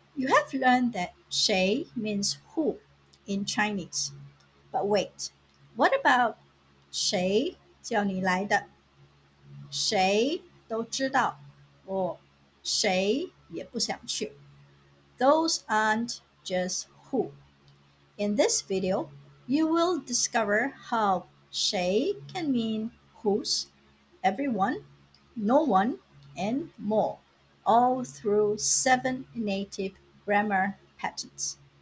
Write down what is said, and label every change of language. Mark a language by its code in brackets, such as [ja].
[en] You have learned that 谁 means who in Chinese. But wait, what about [zh] 谁叫你来的？谁都知道，或谁也不想去。 [en] Those aren't just who. In this video, you will discover how 谁 can mean whose, everyone, no one, and more, all through 7 native grammar patterns.